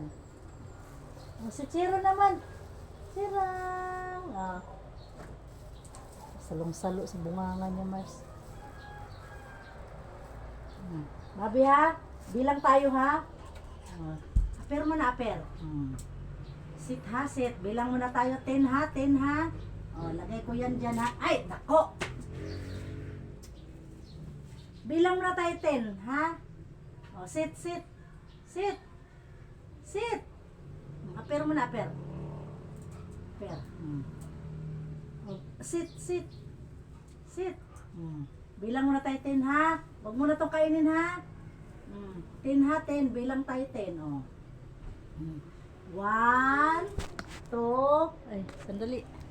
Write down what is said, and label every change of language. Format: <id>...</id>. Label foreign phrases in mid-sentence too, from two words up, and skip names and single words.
<tl>O, si Chiro naman. Chirang. Ah. Salong-salo sa bungangan niya, Mars. Babi ha. Bilang tayo ha. Aper mo na, aper.</tl> <en>Sit ha, sit.</en> <tl>Bilang mo na tayo. 10 ha, 10 ha. O, lagay ko yan dyan ha. Ay, nako. Bilang mo na tayo 10, ha? O,</tl> <en>sit, sit. Sit. Sit.</en> <tl>Aper mo na, aper. Aper.</tl> <en>O, sit, sit. Sit.</en> <tl>Bilang mo na tayo 10, ha? Huwag mo na itong kainin, ha? 10 ha, 10. Bilang tayo 10, o. 1, 2, ay, sandali.</tl>